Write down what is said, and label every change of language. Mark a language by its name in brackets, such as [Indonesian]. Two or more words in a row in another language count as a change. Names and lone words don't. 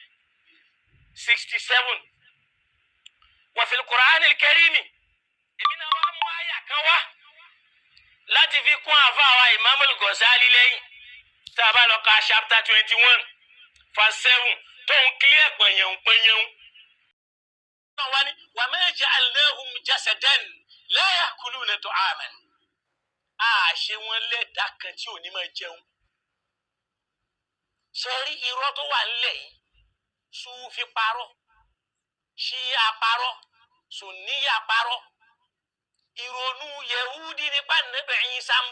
[Yoruba] 67 [Arabic] وفي القرآن الكريم [Yoruba] èmi náà wá mú àyà kan wá láti fi kún àfáà Imam al-Ghazali lẹ́yìn tá a bá lọ ka [English] chapter 21 verse 7 [Yoruba] tó ń kílẹ̀ pẹ̀yẹ̀wò wa [Arabic] ما جعلناهم جسدا لا يأكلون طعاما [Yoruba] ṣe wọn lẹ́dàá kan tí ò ní máa jẹun ṣe rí irọ́ tó wà nílẹ̀ yìí Sufi parọ́ Ṣíà parọ́ Sunniya parọ́ ìrònú Yehudi nípa Ànábì Ìsá ń